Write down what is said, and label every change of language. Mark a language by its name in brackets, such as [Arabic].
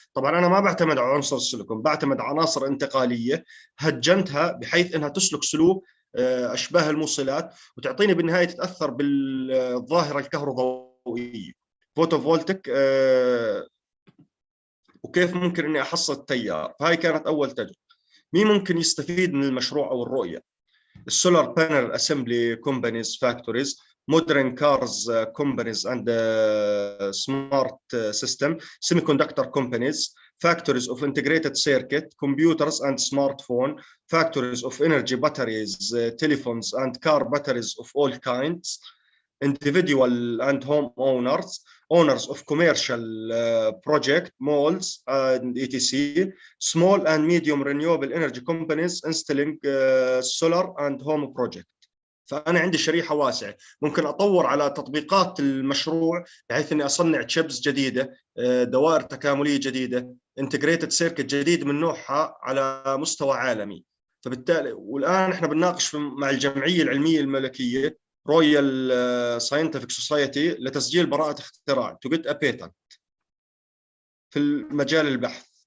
[Arabic] طبعا أنا ما بعتمد على عنصر السيليكون، بعتمد على عناصر انتقالية هجنتها بحيث أنها تسلك سلوك أشباه الموصلات وتعطيني بالنهاية تتأثر بالظاهرة الكهروضوئية فوتوفولتيك، وكيف ممكن اني احصل التيار. فهاي كانت اول تجربه. مين ممكن يستفيد من المشروع او الرؤيه؟ [English] السولار panel assembly companies factories, modern cars companies and smart system, semiconductor companies, factories of integrated circuit, computers and smartphone, factories of energy batteries, telephones and car batteries of all kinds, individual and home owners of commercial project, malls and etc., small and medium renewable energy companies installing solar and home project. [Arabic] فأنا عندي شريحة واسعة، ممكن أطور على تطبيقات المشروع بحيث أني أصنع تشيبس جديدة، دوائر تكاملية جديدة، integrated circuit جديد من نوعها على مستوى عالمي. فبالتالي والآن إحنا بنناقش مع الجمعية العلمية الملكية رويال ساينتفك سوسايتي لتسجيل براءة اختراع [English] to get a patent [Arabic] في المجال البحث.